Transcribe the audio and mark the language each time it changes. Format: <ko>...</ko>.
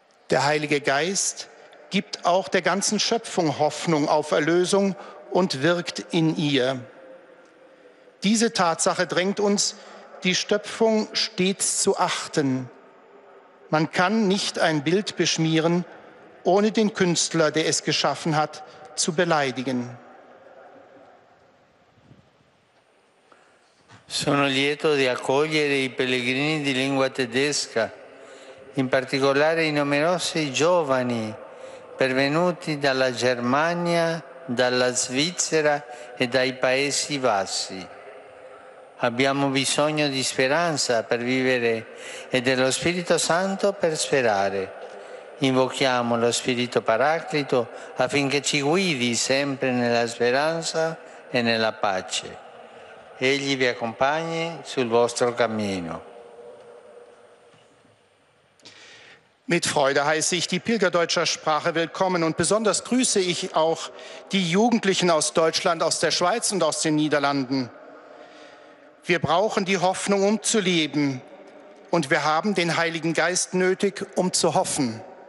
<de>Der Heilige Geist gibt auch der ganzen Schöpfung Hoffnung auf Erlösung und wirkt in ihr. Diese Tatsache drängt uns, die Schöpfung stets zu achten. Man kann nicht ein Bild beschmieren, ohne den Künstler, der es geschaffen hat, zu beleidigen.</de> <it>Sono lieto di accogliere i pellegrini di lingua tedesca, in particolare i numerosi giovani pervenuti dalla Germania, dalla Svizzera e dai Paesi Bassi. Abbiamo bisogno di speranza per vivere e dello Spirito Santo per sperare. Invochiamo lo Spirito Paraclito affinché ci guidi sempre nella speranza e nella pace. Egli vi accompagni sul vostro cammino.</it> <de>Mit Freude heiße ich die Pilger deutscher Sprache willkommen und besonders grüße ich auch die Jugendlichen aus Deutschland, aus der Schweiz und aus den Niederlanden. Wir brauchen die Hoffnung, um zu leben, und wir haben den Heiligen Geist nötig, um zu hoffen.</de>